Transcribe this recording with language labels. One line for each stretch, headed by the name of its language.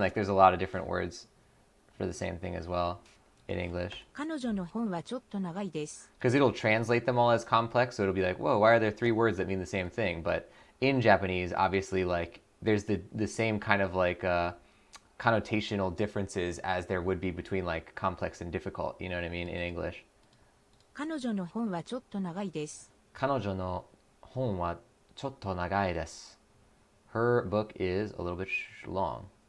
English: Like there's a lot of different words for the same thing as well in English.
Japanese: 彼女の本はちょっと長いです。
English: Because it'll translate them all as complex, so it'll be like, whoa, why are there 3 words that mean the same thing? But in Japanese, obviously, like there's the same kind of like connotational differences as there would be between like complex and difficult. You know what I mean? In English.
Japanese: 彼女の本はちょっと長いです。彼女の本はちょっと長いです。
English: Her book is a little bit long.